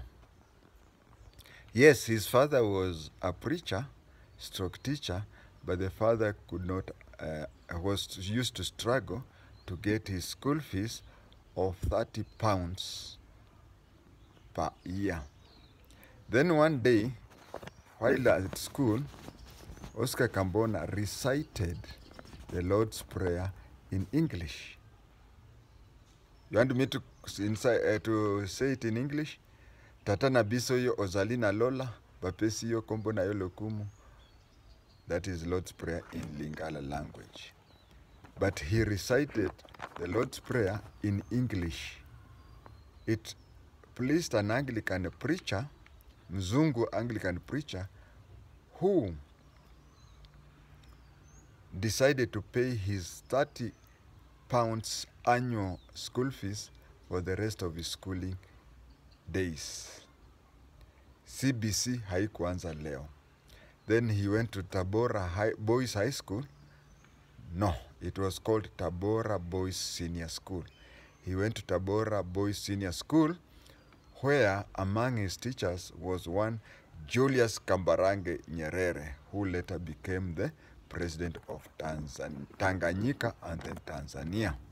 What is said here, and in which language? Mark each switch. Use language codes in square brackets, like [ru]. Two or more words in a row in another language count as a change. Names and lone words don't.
[en] Yes, his father was a preacher, stroke teacher, but the father could not, was used to struggle to get his school fees of 30 pounds per year. Then one day, while at school, Oscar KAMBONA recited the Lord's Prayer in English. You want me to say it in English? [ln] Tatana biso yo ozalina lola, bapesi yo kombo na yo lokumu. [en] That is Lord's Prayer in Lingala language. But he recited the Lord's Prayer in English. It pleased an Anglican preacher, Mzungu Anglican preacher, who decided to pay his 30 pounds annual school fees for the rest of his schooling days. [sw] CBC haikuanza leo. [en] Then he went to Tabora Boys High School. No, it was called Tabora Boys Senior School. He went to Tabora Boys Senior School, where among his teachers was one Julius Kambarage Nyerere, who later became the president of Tanganyika and then Tanzania.